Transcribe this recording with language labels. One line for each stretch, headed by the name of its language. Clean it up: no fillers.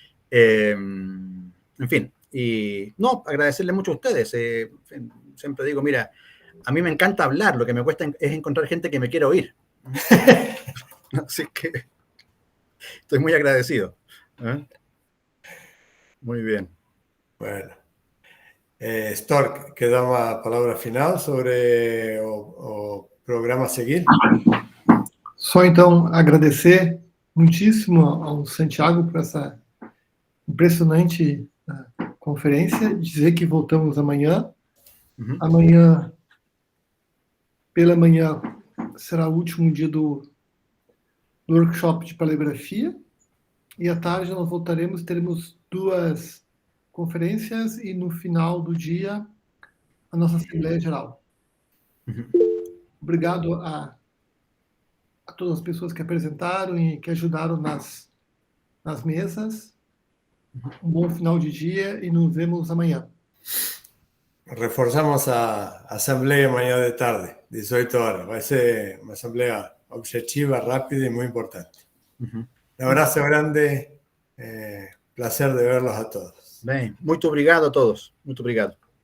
Spanish: En fin, y no, agradecerle mucho a ustedes. Siempre digo, mira, a mí me encanta hablar, lo que me cuesta es encontrar gente que me quiera oír. Así que estoy muy agradecido. Muy bien. Bueno.
Portuguese: Stork, queda uma palavra final sobre o programa a seguir? Só então agradecer muitíssimo ao Santiago por essa impressionante conferência. Dizer que voltamos amanhã. Amanhã, pela manhã, será o último dia do workshop de paleografia. E à tarde nós voltaremos, teremos 2 conferências e no final do dia a nossa Assembleia Geral. Obrigado a todas as pessoas que apresentaram e que ajudaram nas mesas. Um bom final de dia e nos vemos amanhã.
Spanish: Reforzamos a asamblea mañana de tarde, 18 horas. Va a ser una asamblea objetiva, rápida y muy importante. Un abrazo grande. Placer de verlos a todos.
Portuguese: Bem, muito obrigado a todos. Muito obrigado.